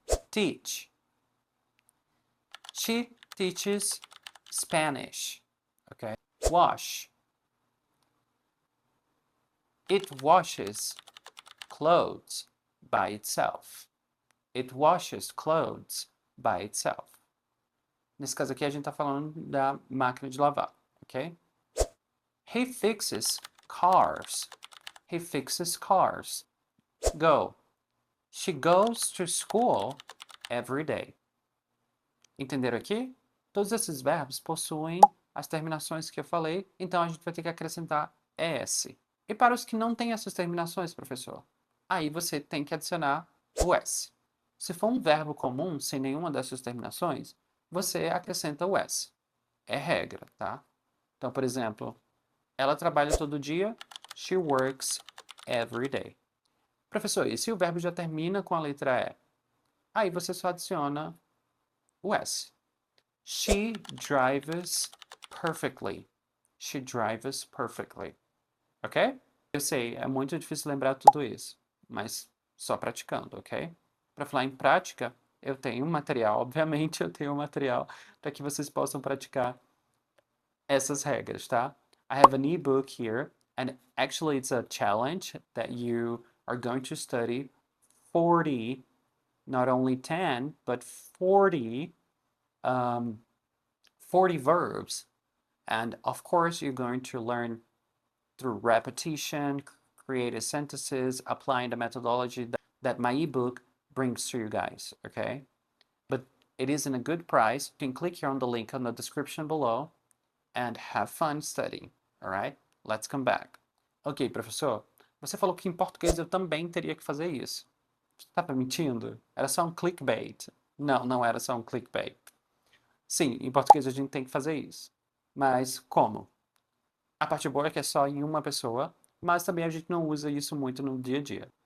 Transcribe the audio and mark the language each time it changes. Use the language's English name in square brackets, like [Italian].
[English] Teach. She teaches Spanish. Okay? Wash. It washes clothes by itself. It washes clothes by itself. [Portuguese] Nesse caso aqui a gente está falando da máquina de lavar, ok? [English] He fixes cars. He fixes cars. Go. She goes to school every day. [Portuguese] Entenderam aqui? Todos esses verbos possuem as terminações que eu falei, então a gente vai ter que acrescentar ES. E para os que não têm essas terminações, professor? Aí você tem que adicionar o S. Se for um verbo comum, sem nenhuma dessas terminações, você acrescenta o S. É regra, tá? Então, por exemplo, ela trabalha todo dia. [English] She works every day. [Portuguese] Professor, e se o verbo já termina com a letra E? Aí você só adiciona o S. [English] She drives perfectly. She drives perfectly. Ok? [Portuguese] Eu sei, é muito difícil lembrar tudo isso, mas só praticando, ok? Para falar em prática, eu tenho um material, obviamente eu tenho um material para que vocês possam praticar essas regras, tá? [English] I have an ebook here, and actually it's a challenge that you are going to study 40 not only 10, but 40, 40 verbs. And of course, you're going to learn through repetition, creative sentences, applying the methodology that my ebook brings to you guys, okay? But it is in a good price. You can click here on the link on the description below and have fun studying, all right? Let's come back. [Portuguese] Ok, professor, você falou que em português eu também teria que fazer isso. Você tá mentindo? Era só um clickbait. Não, não era só um clickbait. Sim, em português a gente tem que fazer isso. Mas como? A parte boa é que é só em uma pessoa, mas também a gente não usa isso muito no dia a dia.